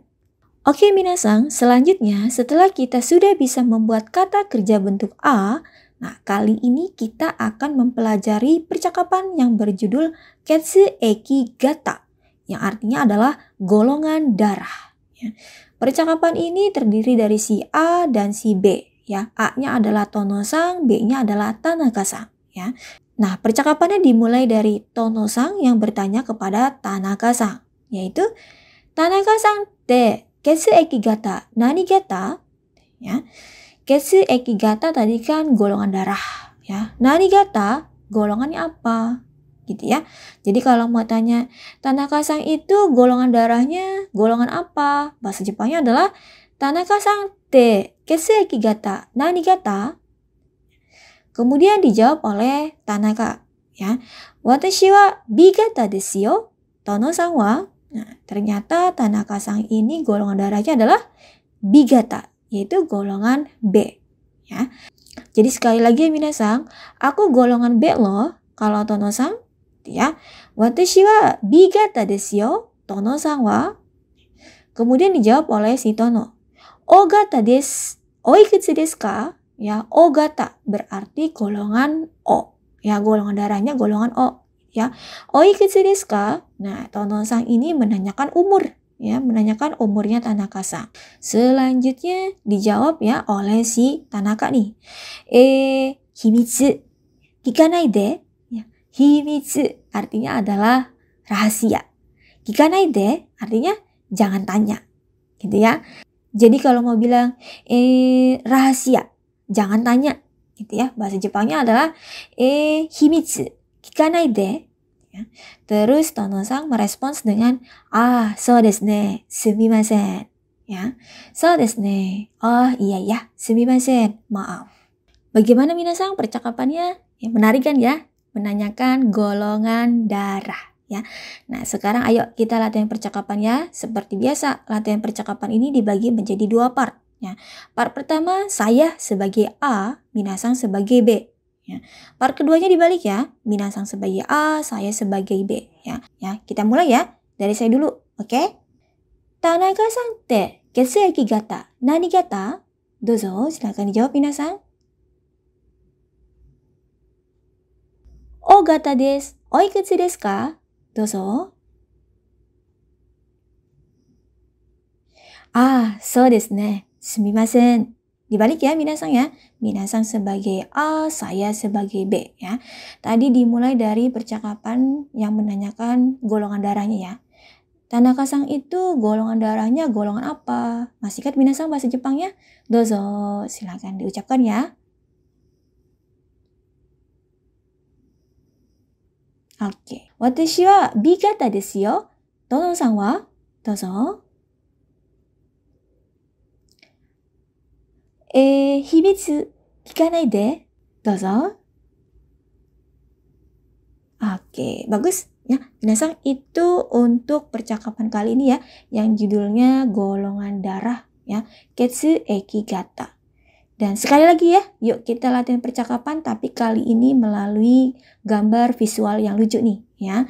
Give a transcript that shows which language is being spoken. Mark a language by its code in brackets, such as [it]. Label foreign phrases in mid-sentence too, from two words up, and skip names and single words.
[id] Oke minasang, selanjutnya setelah kita sudah bisa membuat kata kerja bentuk a, nah kali ini kita akan mempelajari percakapan yang berjudul [ja] 血液型, [id] yang artinya adalah golongan darah ya. Percakapan ini terdiri dari si A dan si B ya. A-nya adalah Tono-san, B-nya adalah Tanaka-san ya. Nah, percakapannya dimulai dari Tono-san yang bertanya kepada Tanaka-san, yaitu [ja] Tanaka-san te ketsu eki gata nani gata? [id] Ya. [ja] 血液型 [id] tadi kan golongan darah ya. [ja] 何型 [id] golongannya apa? Gitu ya. Jadi kalau mau tanya Tanaka-san itu golongan darahnya golongan apa? Bahasa Jepangnya adalah [ja] Tanaka-san te ketsu eki gata nani gata? [id] Kemudian dijawab oleh Tanaka ya. [ja] 私はB型ですよ. Tono-san wa. [id] Nah, ternyata Tanaka-san ini golongan darahnya adalah [ja] B gata, [id] yaitu golongan B ya. Jadi sekali lagi ya minasang, aku golongan B loh kalau Tono-san ya. [ja] 私はB型ですよ. Tono-san wa. [id] Kemudian dijawab oleh si Tono. [ja] O型です。おいくつですか? [id] Ya, [ja] O gata [id] berarti golongan O. Ya, golongan darahnya golongan O. Ya, [ja] おいくつですか? [id] Nah, Tono-san ini menanyakan umur. Ya, menanyakan umurnya Tanaka-san. Selanjutnya dijawab ya oleh si Tanaka nih. [ja] 秘密。聞かないで. [id] Ya, himitsu artinya adalah rahasia. [ja] 聞かないで [id] artinya jangan tanya. Gitu ya. Jadi kalau mau bilang rahasia, jangan tanya. Gitu ya. [ja] Bahasa Jepangnya [id] adalah himitsu. [ja] 聞かないで. [id] Ya. Terus Tono-san merespons dengan [ja] そうですね、すみません. [id] Ya. [ja] そうですね. [id] Oh iya ya, sumimasen. Maaf. Bagaimana minasang percakapannya? Ya, menarik kan ya? Menanyakan golongan darah. Ya. Nah, sekarang ayo kita latihan percakapan ya. Seperti biasa, latihan percakapan ini dibagi menjadi 2 part. Ya. Part pertama, saya sebagai A, minasang sebagai B. Ya. Part keduanya dibalik ya, minasang sebagai A, saya sebagai B. Ya, kita mulai ya. Dari saya dulu, oke? [ja] Tanaka-san te ketsu eki gata nani gata? [id] Dozo, silakan dijawab minasang. [ja] O型です. おいくつですか? どうぞ。そうですね. すみません. [id] Dibalik ya minasang ya. Minasang sebagai A, saya sebagai B ya. Tadi dimulai dari percakapan yang menanyakan golongan darahnya ya. Tanaka-san itu golongan darahnya golongan apa? Masih ingat minasan bahasa Jepangnya? Dozo, silakan diucapkan ya. Oke. [ja] Watashi wa B kata desu yo. Tono-san wa? [id] Dozo. [ja] 秘密聞かないで. [id] Dozo. Oke, bagus. Ya, minasan itu untuk percakapan kali ini ya, yang judulnya golongan darah ya, [ja] 血液型. [id] Dan sekali lagi ya, yuk kita latihan percakapan tapi kali ini melalui gambar visual yang lucu nih ya.